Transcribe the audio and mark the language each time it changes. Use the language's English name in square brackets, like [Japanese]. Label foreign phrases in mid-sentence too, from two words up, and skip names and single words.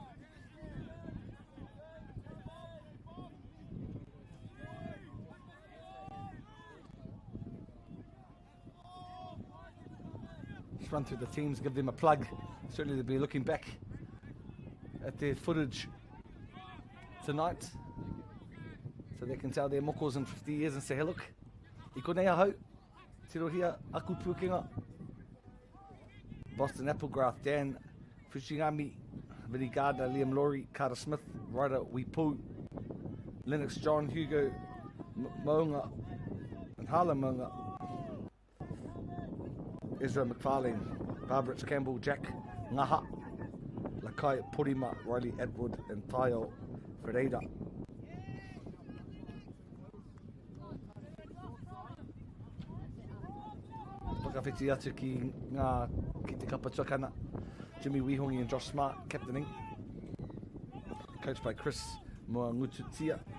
[English] Just run through the teams, give them a plug. Certainly they'll be looking back at their footage tonight, so they can tell their mokos in 50 years and say, hey look, [Māori] I konei ahau, tiro hia aku pukenga. [English] Boston Applegraph, Dan Fushigami, Vinny Gardner, Liam Laurie, Carter Smith, Ryder Wipu, Lennox John, Hugo Mounga, and Harlan Mounga, Ezra McFarlane, Barbara Campbell, Jack Ngaha, Lakai Purima, Riley Edward, and Tayo Ferreira. [Māori] Whakawhiti atu ki te kapatuakana. [English] Jimmy Wihongi and Josh Smart captaining. Coached by Chris Moangututia.